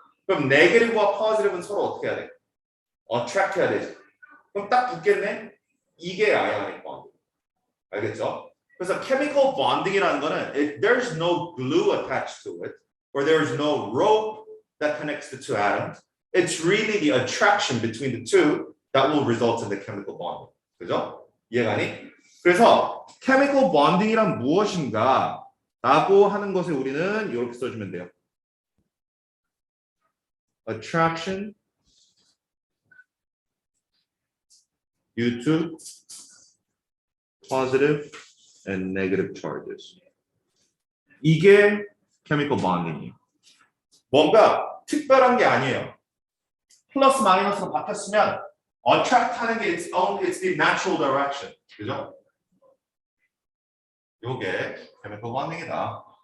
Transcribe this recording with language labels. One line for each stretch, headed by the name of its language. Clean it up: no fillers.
Korean: 그럼 네게티브와 positive는 서로 어떻게 해야 돼? attract 해야 되지. 그럼 딱 붙겠네? 이게 ionic bond. 알겠죠? 그래서
English: chemical bonding이라는 거는 there's no glue attached to it or there's no rope that connects the two atoms. It's really the attraction between the two that will result in the chemical bonding.
Korean: 그죠? 이해가니? 그래서 chemical bonding이란 무엇인가 라고 하는 것을 우리는 이렇게 써주면 돼요.
English: Attraction due to positive and negative charges.
Korean: 이게 chemical bonding이에요. 뭔가 특별한 게 아니에요. 플러스 마이너스로 바뀌었으면 attract 하는 게
English: it's the natural direction.
Korean: 그죠? 요게 chemical bonding이다.